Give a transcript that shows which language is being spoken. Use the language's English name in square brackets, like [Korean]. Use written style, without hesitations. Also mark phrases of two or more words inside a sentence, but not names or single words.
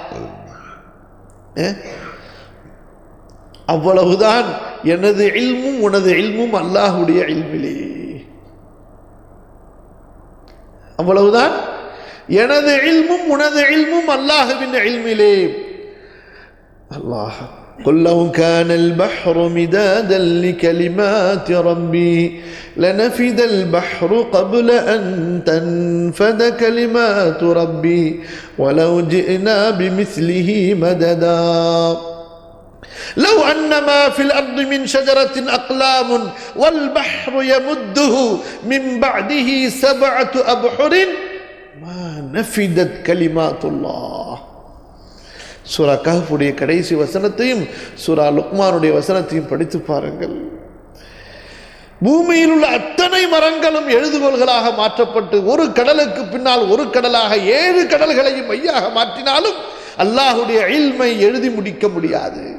[Tamil] அவ்வளவுதான் எனது இல்மும் உனது இல்மும் அல்லாஹ்வுடைய இல்மிலே. அவ்வளவுதான் எனது இல்மும் உனது இல்மும் அல்லாஹ்வின் இல்மிலே. [Arabic] அல்லாஹ் قل لو كان البحر مدادا لكلمات ربي لنفد البحر قبل أن تنفد كلمات ربي ولو جئنا بمثله مددا لو أن ما في الأرض من شجرة أقلام والبحر يمده من بعده 7 أبحر ما نفدت كلمات الله. [Tamil] சூரா கஹ்ஃபுடைய கடைசி வசனத்தையும் சூரா லுக்மானுடைய வசனத்தையும் படித்து பாருங்கள். பூமியில் உள்ள அத்தனை மரங்களும் எழுதுகோள்களாக மாற்றப்பட்டு ஒரு கடலுக்கு பின்னால் ஒரு கடலாக 7 கடல்களையும் மையாக மாற்றினாலும் அல்லாஹ்வுடைய இல்மை எழுதி முடிக்க முடியாது.